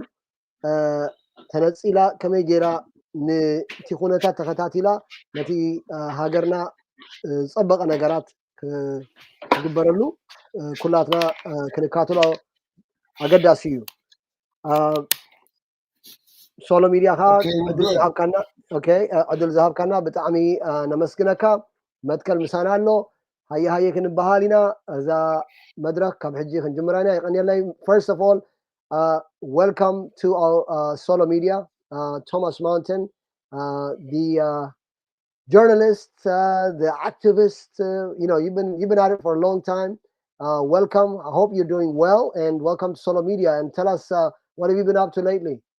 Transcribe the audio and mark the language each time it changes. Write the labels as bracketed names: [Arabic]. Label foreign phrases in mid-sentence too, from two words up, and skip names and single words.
[Tigrinya] ተነፂላ ከመይ ጌራ ነቲ ኩነታት ተኸታቲላ ነቲ ሃገርና ዝፀበቐ ነገራት ክግበረሉ ኩላትና ክንካተሎ ኣገዳሲ እዩ ሶሎ ሚድያ ከዓ ዕድል ዝሃብካና ብጣዕሚ ነመስግነካ መትከል ምሳና ኣሎ ሃየ ክንበሃል ኢና እዛ መድረክ ካብ ሕጂ ክንጅምራ ኢና ይቀኒየላይ [English] first of all welcome to our solo media Thomas Mountain the journalist the activist you know you've been at it for a long time welcome I hope you're doing well and welcome to solo media and tell us what have you been up to lately